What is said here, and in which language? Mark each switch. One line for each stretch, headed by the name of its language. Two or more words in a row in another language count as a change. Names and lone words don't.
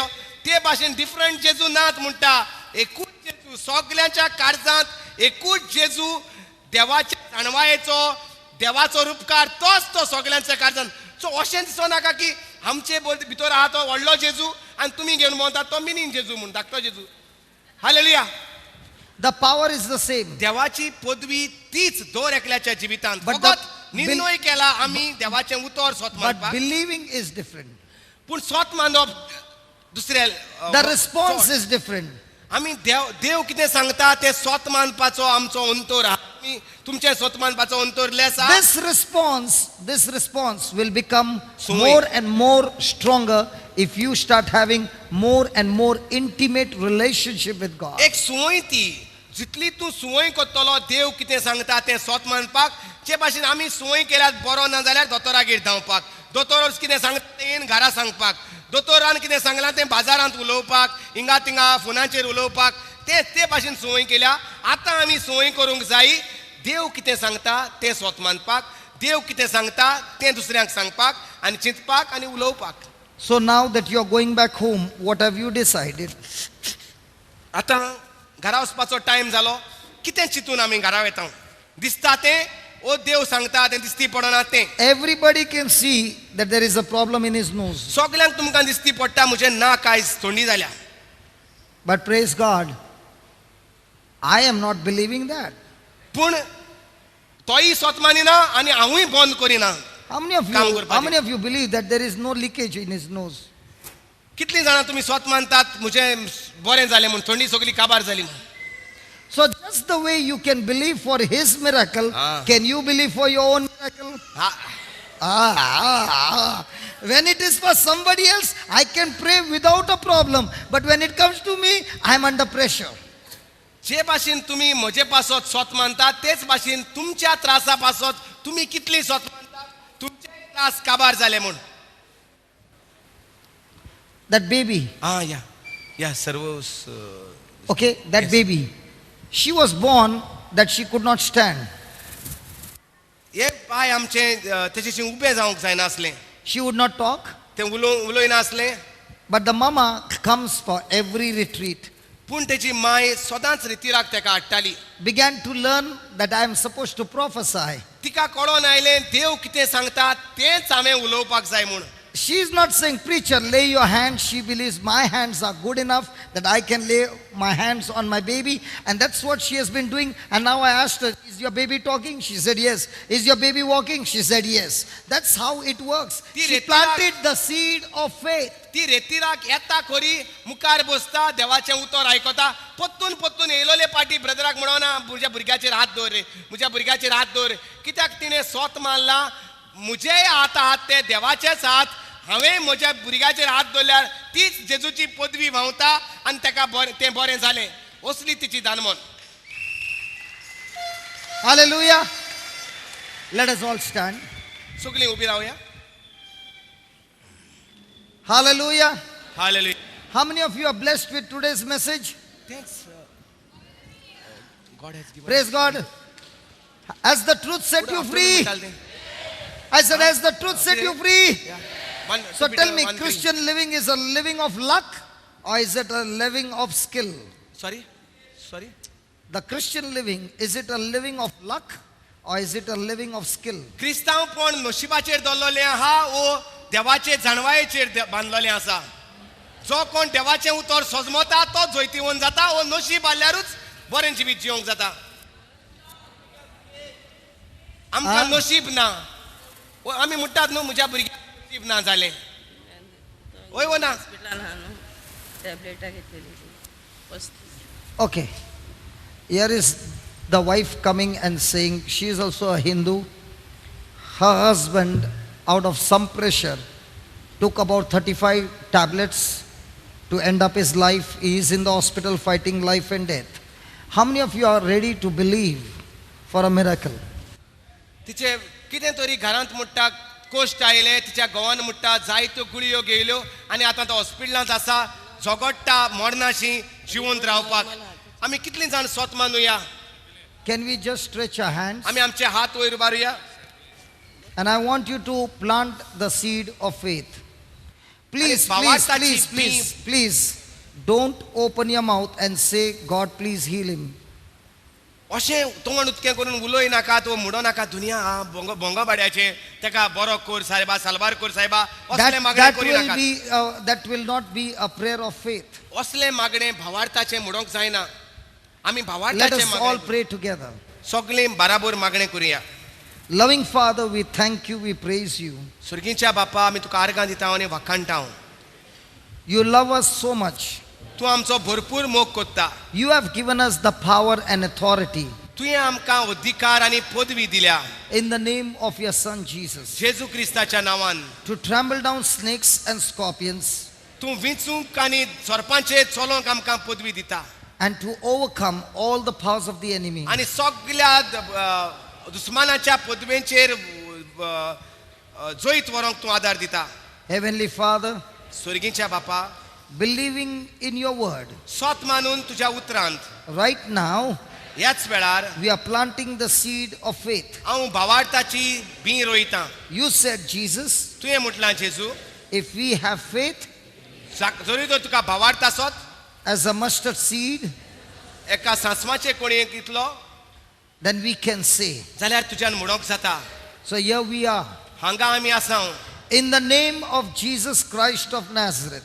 Konkani: ते भाशेन डिफरंट जेजू नात म्हणटा, एकूच जेजू सगल्यांच्या काळजांत एकूच जेजू देवाच्या जाणवायेचो देवाचो रूपकार तोच तो सगळ्यांचे कारण. सो अशें दिसो नाका की आमचे भितर आहा तो व्हडलो जेजू आनी तुमी घेवन भोंवता तो मिनीन जेजू म्हूण धाकटो जेजू. हालेलुया.
English: The power is the same.
Konkani: देवाची पदवी तीच दर एकल्याच्या जिवितांत.
English: But
Konkani: फकत निर्णय केला आमी देवाचें उतर स्वत
English: But
Konkani: मानपाक,
English: believing is different.
Konkani: पूण स्वत मानप दुसऱ्या
English: The response is different.
Konkani: आमी देव कितें सांगता तें स्वत मानपाचो आमचो अंतर आहा. आमी तुमचें स्वत मानपाचो अंतर लेस आहा.
English: This response will become Sowing. more and more stronger if you start having more and more intimate relationship with God.
Konkani: एक सुवय ती जितली तूं सुवय करतलो देव कितें सांगता तें स्वत मानपाक, जे भाशेन आमी सुवय केल्यार बरो ना जाल्यार दोतोरागेर धांवपाक, दोतोर कितें सांगता तें घरा सांगपाक, दोतोरान कितें सांगलां तें बाजारांत उलोवपाक, हिंगा थिंगा फोनाचेर उलोवपाक, ते भाशेन सुवय केल्या. आतां आमी सुवय करूंक जाय देव कितें सांगता तें स्वत मानपाक, देव कितें सांगता तें दुसऱ्यांक सांगपाक आनी चिंतपाक आनी उलोवपाक.
English: So now that you are going back home, what have you decided?
Konkani: आतां घरा वचपाचो टायम जालो. कितें चिंतून आमी घरा वेता? दिसता तें ओ देव सांगता तें दिसती पडना तें.
English: Everybody can see that there is a problem in his nose.
Konkani: सगळ्यांक तुमकां दिसती पडटा म्हजें नाक आयज थंडी जाल्या.
English: But praise God, I am not believing that.
Konkani: पूण तोय स्वत मानिना आनी हांवूय बंद करिना.
English: How many of you believe that there is no leakage in his nose?
Konkani: कितलीं जाणां तुमी स्वत मानतात म्हजें बरें जालें म्हूण, थंडी सगळी काबार जाली म्हूण.
English: So just the way you can believe for his miracle, can you believe for your own miracle? When it is for somebody else, I can pray without a problem. But when it comes to me, I am under pressure.
Konkani: जे भाशेन तुमी म्हजे पासत स्वत मानतात तेच भाशेन तुमच्या त्रासा पासत तुमी कितली स्वत मानतात तुमचे त्रास काबार जाले म्हूण.
English: That baby,
Marathi: या सर्व
English: okay, that Yes. baby, she was born that she could not stand.
Konkani: हे पाय आमचे तेचेशी उबे जावंक जायनासलें,
English: She would not talk.
Konkani: तें उलोयनासलें.
English: But the mama comes for every retreat,
Konkani: पूण तेची माय सदांच रितीराक तेका हाडटाली.
English: began to learn that I am supposed to prophesy.
Konkani: तिका कळोन आयलें देव कितें सांगता तेंच हांवें उलोवपाक जाय म्हूण.
English: She is not saying, preacher, lay your hands. She believes my hands are good enough that I can lay my hands on my baby. And that's what she has been doing. And now I asked her, is your baby talking? She said, yes. Is your baby walking? She said, yes. That's how it works. She planted the seed of faith.
Konkani: ती रेतीराक येता खरी, मुखार बसता, देवाचें उतर आयकता, पत्तून पत्तून येयलोले पाटी ब्रदराक म्हणोना म्हज्या भुरग्याचेर हात दवर रे, म्हज्या भुरग्याचेर हात दवर. कित्याक तिणें स्वत मानला म्हजे हात आहात ते देवाचेच हात, हांवें म्हज्या भुरग्याचेर हात दवरल्यार तीच जेजूची पदवी व्हांवता आनी तेका तें बरें जालें. असली तिची दानमन.
English: Hallelujah. Let us all stand.
Konkani: सगळीं उबी रावया.
English: Hallelujah.
Konkani: हालेलुया.
English: How many of you are blessed with today's message? Thanks. God has given. Praise God. Has the truth set you free? I said, has the truth set you free? So tell me, Christian living is a living of luck or is it a living of skill? Sorry. The Christian living, is it a living of luck or is it a living of skill?
Konkani: क्रिस्तांवपण नशिबाचेर दवरलेलें आहा ओ देवाचे जाणवायेचेर बांदलेलें आसा. जो कोण देवाचें उतर सोजमता तो जैतिवंत जाता ओ नशीब आल्यारूच बरें जिवीत जिवंक जाता. आमकां नशीब ना. आमी म्हणटात न्हू म्हज्या भुरग्याक नशीब ना जालें. होय वो ना.
English: Okay. Here is the wife coming and saying she is also a Hindu. Her husband, out of some pressure, took about 35 tablets to end up his life. He is in the hospital fighting life and death. How many of you are ready to believe for a miracle?
Konkani: तिचे कितें तरी घरांत म्हणटा कोश्ट आयले, तिच्या घोवान म्हणटा जायत्यो गुळयो घेयल्यो आनी आतां तो हॉस्पिटलांत आसा, झगडटा मरणाशी जिवंत रावपाक. आमी कितलीं जाण स्वत मानुया?
English: Can we just stretch our hands?
Konkani: आमी आमचे हात वयर उबारुया.
English: And I want you to plant the seed of faith. Please, And please,
Konkani: Bhavatachi
English: please, please, please, don't open your mouth and say, God, please heal him.
Konkani: अशें तोंड उदकें करून उलोय नाका तो म्हणो नाका दुनिया भोंगाबाड्याचे तेका बरो कोर साहेबा सालबार कोर साहेबा असले मागणे करी नाका.
English: that will not be a prayer of faith.
Konkani: असले मागणे भावार्थाचे म्हणोंक जायना. आमी
English: Let
Konkani: भावार्थाचे
English: us all
Konkani: मागणे
English: pray together.
Konkani: सगळीं बाराबोर मागणे करुया.
English: Loving Father, we thank you, we praise you.
Konkani: सुर्गीच्या बापा आमी तुका आर्गां दिता आनी वाखाणटा.
English: You love us so much.
Konkani: तूं आमचो भरपूर मोग कोत्ता.
English: You have given us the power and authority
Konkani: तुवें आमकां अधिकार आनी पदवी दिल्या
English: in the name of your Son Jesus
Konkani: जेजू क्रिस्ताच्या नांवान.
English: to trample down snakes and scorpions
Konkani: तूं विंचूंक आनी सोरपांचेर चलोवंक आमकां पदवी दिता.
English: and to overcome all the powers of the enemy.
Konkani: आनी सगळ्या दुस्मानाच्या पदवेंचेर जोईत व्हरोंक तूं आदार दिता.
English: Heavenly Father,
Konkani: स्वर्गीच्या बापा
English: believing in your word,
Konkani: सोत मानून तुज्या उतरांत
English: right now
Konkani: ह्याच वेळार
English: we are planting the seed of faith.
Konkani: हांव भावार्थाची बी रोयतां.
English: You said, Jesus,
Konkani: तुवें म्हटलां जेजू
English: if we have faith
Konkani: जरी तर तुका भावार्थ आसत
English: as a mustard seed,
Konkani: एका सांसवाचे कोणयेक इतलो
English: then we can say.
Konkani: जाल्यार तुज्यान म्हणोंक जाता.
English: So here we are.
Konkani: हांगा आमी आसां.
English: In the name of Jesus Christ of Nazareth,